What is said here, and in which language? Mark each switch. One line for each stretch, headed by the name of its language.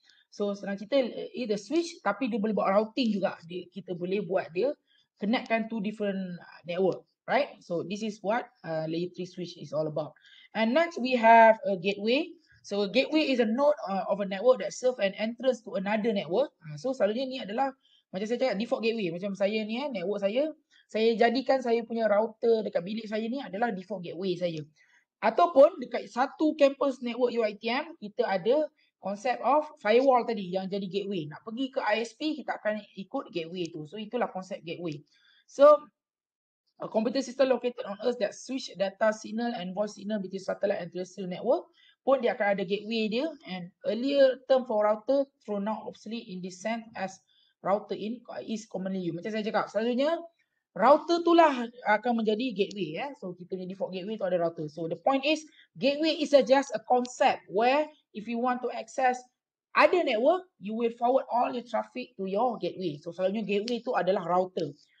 Malay: So senang kita the switch tapi dia boleh buat routing juga. Kita boleh buat dia connectkan
English: to different network, right? So this is what layer 3 switch is all about. And next we have a gateway. So a gateway is a node of a network that serve an entrance to another network.
Malay: So selalunya ni adalah macam saya cakap default gateway. Macam saya ni network saya jadikan saya punya router dekat bilik saya ni adalah default gateway saya. Ataupun dekat satu campus network UiTM kita ada konsep of firewall tadi yang jadi gateway. Nak pergi ke ISP kita akan ikut gateway tu. So itulah konsep gateway.
English: So a computer system located on Earth that switch data signal and voice signal between satellite and terrestrial network
Malay: pun dia akan ada gateway dia,
English: and earlier term for router through now obsolete in this sense as router in is commonly used.
Malay: Macam saya cakap, selalunya router tu lah akan menjadi gateway. So kita punya default gateway tu ada router.
English: So the point is gateway is just a concept where if you want to access other network, you will forward all your traffic to your gateway.
Malay: So selalunya gateway tu adalah router.